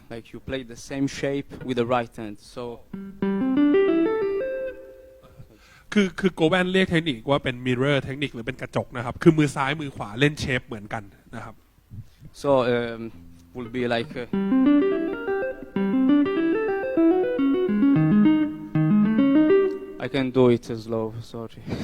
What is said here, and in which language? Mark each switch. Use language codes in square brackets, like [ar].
[en] Like you play the same shape with the right hand. So [th] คือโกแวนเรียกเทคนิคว่าเป็น mirror เทคนิคหรือเป็นกระจกนะครับคือมือซ้ายมือขวาเล่นเชฟเหมือนกันนะครับ [en] so will be like I can do it slow, sorry.